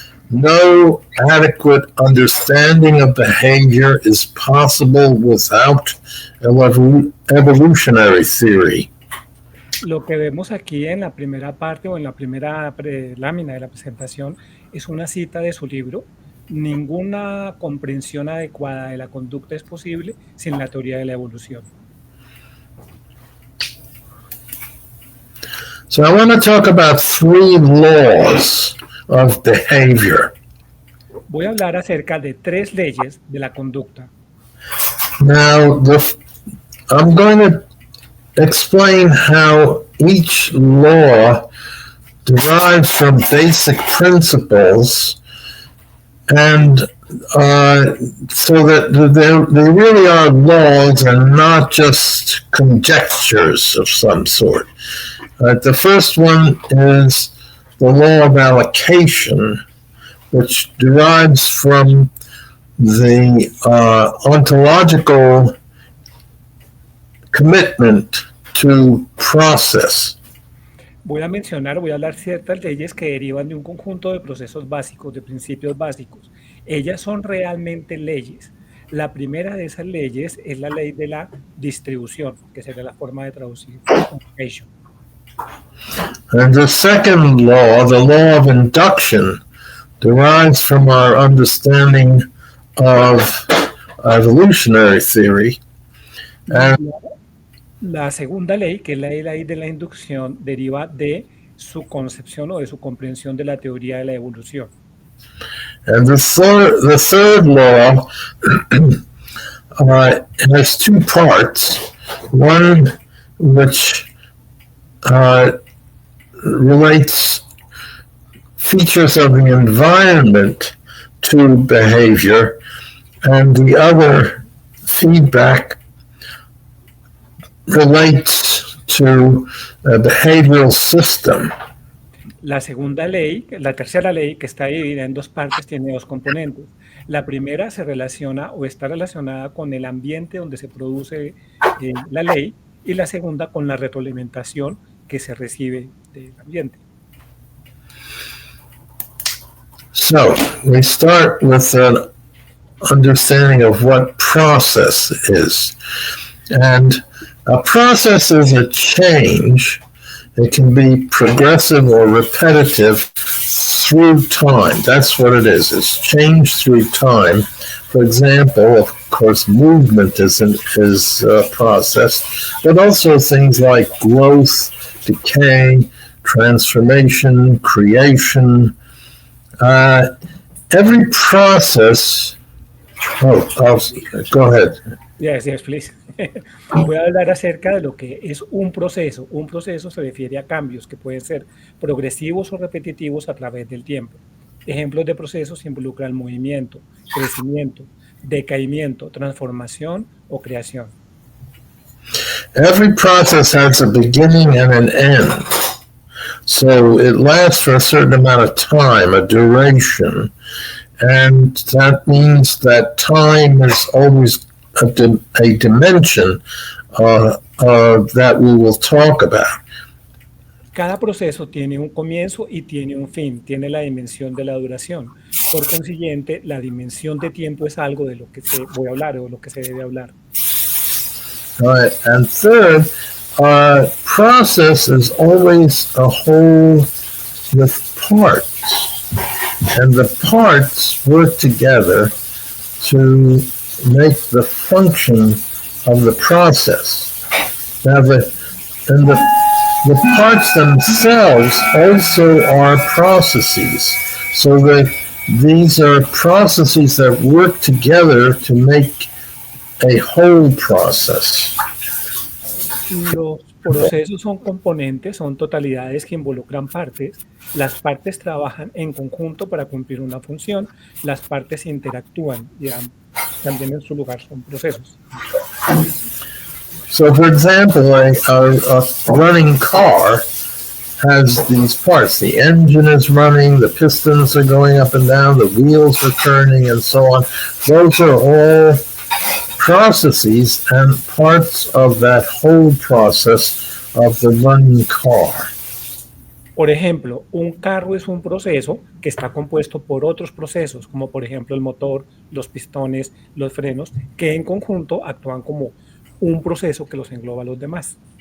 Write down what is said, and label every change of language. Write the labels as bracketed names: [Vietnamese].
[English] No adequate understanding of behavior is possible without evolutionary theory. [Spanish] Lo que vemos aquí en la primera parte o en la primera lámina de la presentación es una cita de su libro. Ninguna comprensión adecuada de la conducta es posible sin la teoría de la evolución. [English] So I want to talk about three laws of behavior. [Spanish] Voy a hablar acerca de 3 leyes de la conducta. [English] Now, I'm going to explain how each law derives from basic principles, and so that they really are laws and not just conjectures of some sort. The first one is the law of allocation, which derives from the ontological commitment to process. [Spanish] Voy a hablar ciertas leyes que derivan de un conjunto de procesos básicos, de principios básicos. Ellas son realmente leyes. La primera de esas leyes es la ley de la distribución, que sería la forma de traducir allocation. [English] And the second law, the law of induction, derives from our understanding of evolutionary theory. And [Spanish] la segunda ley, que es la ley de la inducción, deriva de su concepción o de su comprensión de la teoría de la evolución. [English] And the third law has 2 parts. One which relates features of the environment to behavior, and the other feedback relates to a behavioral system. [Spanish] La tercera ley, que está dividida en 2 partes, tiene 2 componentes. La primera se relaciona o está relacionada con el ambiente donde se produce la ley, y la segunda con la retroalimentación que se recibe del ambiente. [English] So, we start with an understanding of what process is. And a process is a change. It can be progressive or repetitive through time. That's what it is. It's change through time. For example, of course, movement is a process, but also things like growth, decay, transformation, creation. Every process. Go ahead. Yes, please. [Spanish] Voy a hablar acerca de lo que es un proceso. Un proceso se refiere a cambios que pueden ser progresivos o repetitivos a través del tiempo. Ejemplos de procesos involucran movimiento, crecimiento, decaimiento, transformación o creación. [English] Every process has a beginning and an end. So it lasts for a certain amount of time, a duration. And that means that time is always a dimension that we will talk about. [Spanish] Cada proceso tiene un comienzo y tiene un fin, tiene la dimensión de la duración. Por consiguiente, la dimensión de tiempo es algo de lo que se voy a hablar o lo que se debe hablar. [English] All right. And third, process is always a whole with parts. And the parts work together to make the function of the process. Now, the parts themselves also are processes. So these are processes that work together to make a whole process. [Spanish] Los procesos son componentes, son totalidades que involucran partes. Las partes trabajan en conjunto para cumplir una función. Las partes interactúan y también en su lugar son procesos. [English] So, for example, a running car has these parts. The engine is running, the pistons are going up and down, the wheels are turning, and so on. Those are all processes and parts of that whole process of the running car. [Spanish] Por ejemplo, un carro es un proceso que está compuesto por otros procesos, como por ejemplo el motor, los pistones, los frenos, que en conjunto actúan como un proceso que los engloba a los demás.